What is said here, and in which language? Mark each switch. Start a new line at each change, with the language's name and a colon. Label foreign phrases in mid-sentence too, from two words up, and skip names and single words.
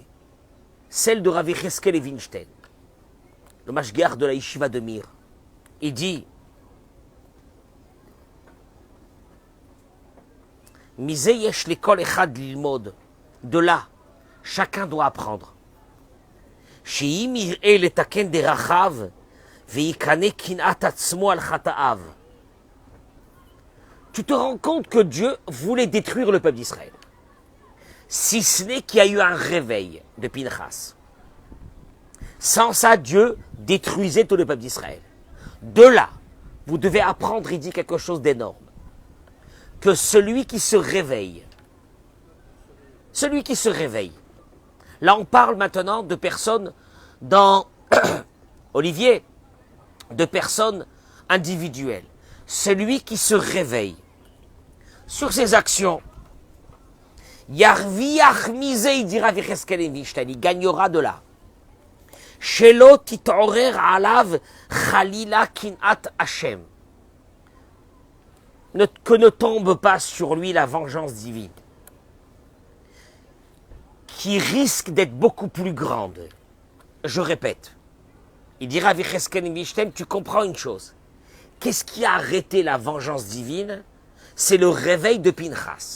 French: Celle de Rav Yecheskel Levinstein, le mashgiach de la yeshiva de Mir. Il dit
Hebrew: מזה יש לכל אחד ללמוד.
French: De là, chacun doit apprendre.
Hebrew: שיראה לתקן דרכיו ויקנא קנאת עצמו על חטאיו.
French: Tu te rends compte que Dieu voulait détruire le peuple d'Israël. Si ce n'est qu'il y a eu un réveil de Pinchas. Sans ça, Dieu détruisait tout le peuple d'Israël. De là, vous devez apprendre, il dit quelque chose d'énorme. Que celui qui se réveille, là on parle maintenant de personnes dans, Olivier, de personnes individuelles. Celui qui se réveille sur ses actions,
Hebrew: ירוויח מזה,
French: il dira Yecheskel Levinstein, il gagnera de là.
Hebrew: שלא תתעורר עליו חלילה קנאת השם.
French: Que ne tombe pas sur lui la vengeance divine, qui risque d'être beaucoup plus grande. Je répète, il dira Yecheskel Levinstein, tu comprends une chose. Qu'est-ce qui a arrêté la vengeance divine? C'est le réveil de Pinchas.